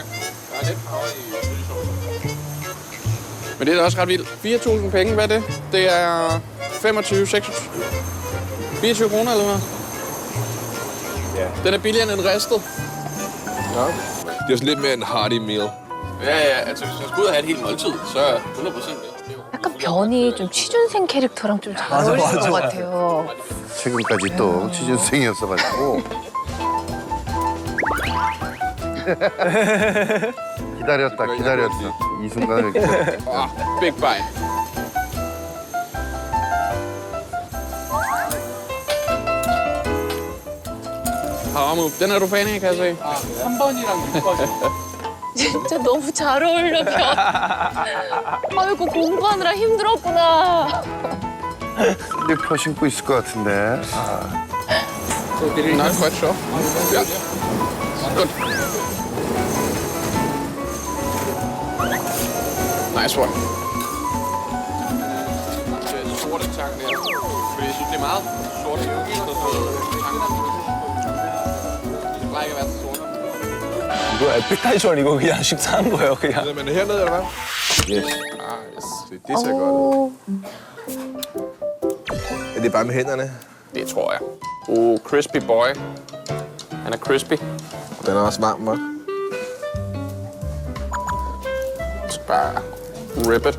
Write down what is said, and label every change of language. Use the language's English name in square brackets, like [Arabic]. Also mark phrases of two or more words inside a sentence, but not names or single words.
[Danish] Der er lidt power i chili. Men det er da også ret vildt. 4.000 penge, hvad er det? Det er 25, 26... 24 kroner, eller hvad? Ja. Den er billigere end en ristet. Ja. Det er sådan lidt mere en [English] hearty meal. [Danish] Ja, altså hvis jeg skulle ud og have et helt måltid, så er 100% det. [Korean] 약간 변이 좀 취준생 캐릭터랑 좀 잘 어울리는 것 같아요. 최근까지 또 취준생이었어가지고. 기다렸어. 이 순간을 기다렸다. [English] Ah, big bite. [Danish] Haramube, den er du fan af, kan jeg se. [Korean] 3번이랑 6번. 진짜 너무 잘 어울려, 변. 아이고, 공부하느라 힘들었구나. 슬리퍼 신고 있을 것 같은데. [English] Nice quite sure. [Danish] Ja. Godt. [English] Nice one. [Danish] Det er sorte tang der. Fordi jeg synes, det er meget sorte tang. Det plejer ikke at være så sorte. [Korean] 이거 에피타이저는 이거 그냥 식사한 거예요, 그냥. [Danish] Men hernede, eller hvad? Yes. Ah, yes. Det ser godt ud. 오, Er det bare med hænderne? Det tror jeg. [English] Crispy boy. [Danish] Han er crispy. Den er også varm, hva'? Så bare [English] rip it.